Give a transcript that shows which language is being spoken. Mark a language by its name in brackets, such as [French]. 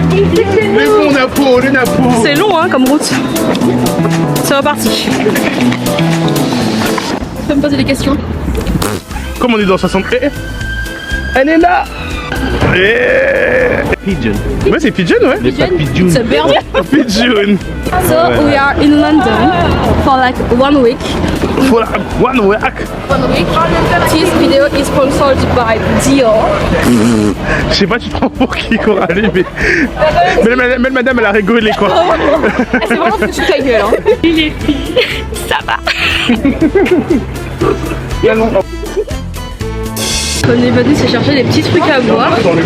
[French] Mais bon, on est Napo. C'est long hein comme route. C'est reparti. Tu peux me poser des questions? Comme on est dans 60. Elle est là. Pigeon. Ouais, c'est Pigeon, ouais. [English] It's a bird. Pigeon. So we are in London for like 1 week. For one week. 1 week. This video is sponsored by Dior. [French] Je sais pas, tu te prends pour qui, Coralie, mais le madame, elle a rigolé, quoi. C'est vraiment foutu ta gueule, hein. Les filles, ça va. On est venu se chercher des petits trucs à boire.